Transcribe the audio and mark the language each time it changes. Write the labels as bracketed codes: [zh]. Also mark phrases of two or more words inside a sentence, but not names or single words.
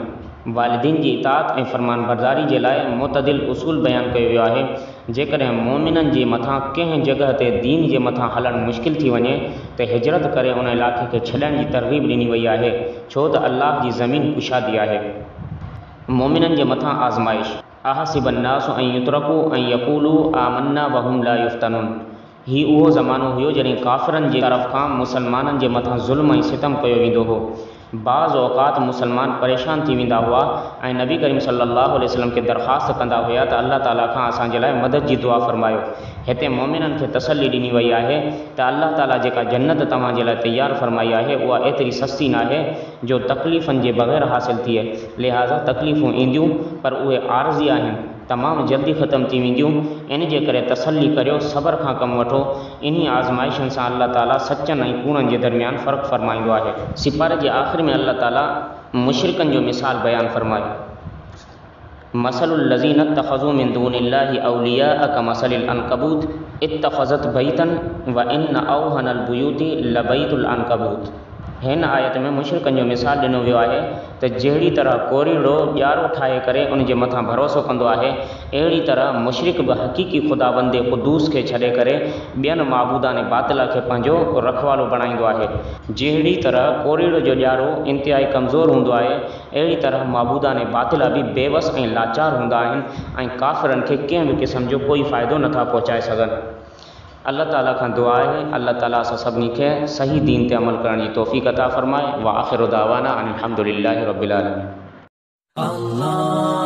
[sd] वालिदीन जी इताअत ऐं फ़रमान बरदारी जे लाइ मुतदिल उसूल बयानु कयो वियो आहे। जेकॾहिं मोमिननि जे मथां कंहिं जॻह ते दीन जे मथां हलणु मुश्किल थी वञे त हिजरत करे उन इलाइक़े खे छॾण जी तरग़ीब ॾिनी वई आहे, छो त अल्लाह जी ज़मीन कुशादी आहे। मोमिननि जे मथां आज़माइश, [ar] أحسب الناس أن يتركوا أن يقولوا آمنا وهم لا يفتنون. [sd] हीउ उहो ज़मानो हुयो जॾहिं काफ़िरनि जे तरफ़ खां मुसलमाननि जे मथां ज़ुल्म ऐं सितम कयो वेंदो हो। बाज़ औक़ात मुसलमान परेशान थी वेंदा हुआ ऐं नबी करीम [ar] صلى الله عليه وسلم [sd] खे दरख़्वास्त कंदा हुया त अल्लाह ताला खां असांजे लाइ मदद जी दुआ फ़रमायो। हिते मोमिननि खे तसल्ली ॾिनी वई आहे त अल्लाह ताला जेका जन्नत तव्हांजे लाइ तयारु फ़रमाई आहे उहा एतिरी सस्ती नाहे जो तकलीफ़ुनि जे बग़ैर हासिलु थिए, लिहाज़ा तकलीफ़ूं ईंदियूं पर उहे आरज़ी आहिनि, तमामु जल्दी ख़तमु थी वेंदियूं। इन जे करे तसल्ली करियो, सब्र खां कमु वठो। इन्ही आज़माइशुनि सां अल्लाह ताला सचनि ऐं कूड़नि जे दरमियान फ़र्क़ु फ़रमाईंदो आहे। सिपारे जे आख़िर में अल्लाह ताला मुशरिकनि जो मिसाल बयानु फ़रमायो। [ar] مثل الذين اتخذوا من دون الله أولياء كمثل العنكبوت اتخذت بيتا وإن أوهن البيوت لبيت العنكبوت. [sd] हिन आयत में मुशरिकनि जो मिसाल ॾिनो वियो आहे त जहिड़ी तरह कोरीड़ो ॼारो ठाहे करे उन जे मथां भरोसो कंदो आहे, अहिड़ी तरह मुशरिक बि हक़ीक़ी ख़ुदाबंदे क़ुदूस खे छॾे करे ॿियनि माबूदाने बातिला खे पंहिंजो रखवालो बणाईंदो आहे। जहिड़ी तरह कोरीड़ो जो ॼारो इंतिहाई कमज़ोर हूंदो आहे, अहिड़ी तरह माबूदाने बातिला बि बेवस ऐं लाचार हूंदा आहिनि ऐं काफ़िरनि खे कंहिं बि क़िस्म जो कोई फ़ाइदो नथा पहुचाए सघनि। अल्लाह ताला खां दुआ आहे अल्लाह ताला असां सभिनी खे सही दीन ते अमल करण जी तौफ़ीक़ अता फ़रमाए। [ar] وآخر دعوانا أن الحمد لله رب العالمين.